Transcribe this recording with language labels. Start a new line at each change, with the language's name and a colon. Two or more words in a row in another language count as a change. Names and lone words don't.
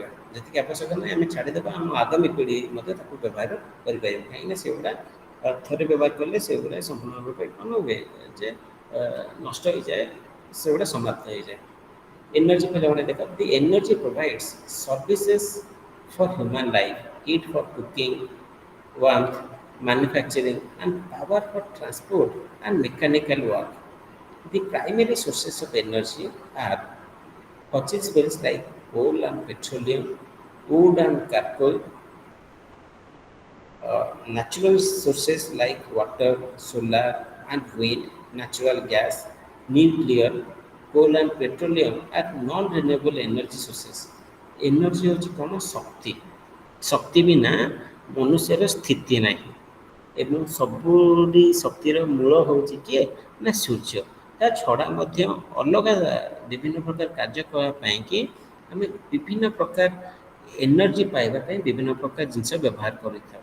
Odia: ଯେତିକି ଆବଶ୍ୟକ ନାହିଁ ଆମେ ଛାଡ଼ିଦେବା, ଆମ ଆଗାମୀ ପିଢ଼ି ମଧ୍ୟ ତାକୁ ବ୍ୟବହାର କରିପାରିବ। କାହିଁକିନା ସେଗୁଡ଼ା ଥରେ ବ୍ୟବହାର କଲେ ସେଗୁଡ଼ା ସମ୍ପୂର୍ଣ୍ଣ ରୂପେ କ'ଣ ହୁଏ ଯେ ନଷ୍ଟ ହେଇଯାଏ, ସେଗୁଡ଼ା ସମାପ୍ତ ହେଇଯାଏ।
English: ଏନର୍ଜି
Odia: ପିଲାମାନେ ଦେଖ,
English: the energy provides services for human life, heat for cooking, warmth, manufacturing, and power for transport and mechanical work. The primary sources of energy are fossil fuels like coal and petroleum, wood and charcoal, natural sources like water, solar and wind, natural gas, nuclear, coal and petroleum are non-renewable energy sources।
Odia: ଏନର୍ଜି ହେଉଛି କ'ଣ? ଶକ୍ତି। ଶକ୍ତି ବିନା ମନୁଷ୍ୟର ସ୍ଥିତି ନାହିଁ ଏବଂ ସବୁରି ଶକ୍ତିର ମୂଳ ହେଉଛି କିଏ? ନା ସୂର୍ଯ୍ୟ। ତା ଛଡ଼ା ମଧ୍ୟ ଅଲଗା ବିଭିନ୍ନ ପ୍ରକାର କାର୍ଯ୍ୟ କରିବା ପାଇଁକି ଆମେ ବିଭିନ୍ନ ପ୍ରକାର ଏନର୍ଜି ପାଇବା ପାଇଁ ବିଭିନ୍ନ ପ୍ରକାର ଜିନିଷ ବ୍ୟବହାର କରିଥାଉ।